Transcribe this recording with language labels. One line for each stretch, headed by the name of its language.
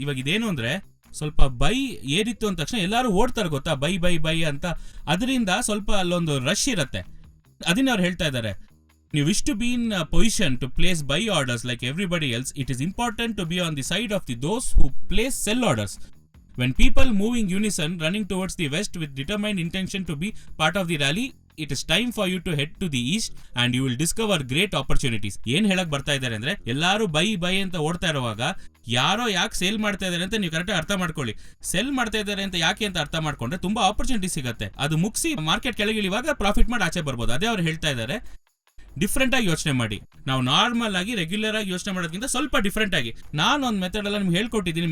Kannada: ಇವಾಗ ಇದೇನು ಅಂದ್ರೆ ಸ್ವಲ್ಪ ಬೈ ಏರಿತ್ತು ಅಂದ ತಕ್ಷಣ ಎಲ್ಲರೂ ಓಡ್ತಾರೆ, ಗೊತ್ತಾ? ಬೈ ಅಂತ. ಅದರಿಂದ ಸ್ವಲ್ಪ ಅಲ್ಲೊಂದು ರಶ್ ಇರುತ್ತೆ. ಅದನ್ನ ಅವ್ರು ಹೇಳ್ತಾ ಇದ್ದಾರೆ, ನೀವು
English: Wish to be in position to place buy orders like everybody else, it is important to be on the side of the those who place sell orders. When people move in unison running towards the west with determined intention to be part of the rally, it is time for you to head to the east and you will discover great opportunities.
Kannada: ಏನ್ ಹೇಳಕ್ ಬರ್ತಾ ಇದ್ದಾರೆ ಅಂದ್ರೆ ಎಲ್ಲಾರು by ಅಂತ ಓಡ್ತಾ ಇರುವಾಗ ಯಾರೋ ಯಾಕೆ ಸೇಲ್ ಮಾಡ್ತಾ ಇದಾರೆ ಅಂತ ನೀವು ಕರೆಕ್ಟಾಗಿ ಅರ್ಥ ಮಾಡ್ಕೊಳ್ಳಿ. ಸೆಲ್ ಮಾಡ್ತಾ ಇದಾರೆ ಅಂತ ಯಾಕೆ ಅಂತ ಅರ್ಥ ಮಾಡ್ಕೊಂಡ್ರೆ ತುಂಬಾ ಆಪರ್ಚುನಿಟಿ ಸಿಗುತ್ತೆ. ಅದು ಮುಗಿಸಿ ಮಾರ್ಕೆಟ್ ಕೆಳಗಿಳಿಯುವಾಗ ಪ್ರಾಫಿಟ್ ಮಾಡಿ ಆಚೆ ಬರ್ಬೋದು. ಅದೇ ಅವ್ರು ಹೇಳ್ತಾ ಇದ್ದಾರೆ, ಡಿಫ್ರೆಂಟ್ ಆಗಿ ಯೋಚನೆ ಮಾಡಿ. ನಾವು ನಾರ್ಮಲ್ ಆಗಿ ರೆಗ್ಯುಲರ್ ಆಗಿ ಯೋಚನೆ ಮಾಡೋದಕ್ಕಿಂತ ಸ್ವಲ್ಪ ಡಿಫ್ರೆಂಟ್ ಆಗಿ ನಾನು ಒಂದು ಮೆಥಡ್ ಎಲ್ಲ ನಿಮ್ಗೆ ಹೇಳ್ಕೊಟ್ಟಿದ್ದೀನಿ.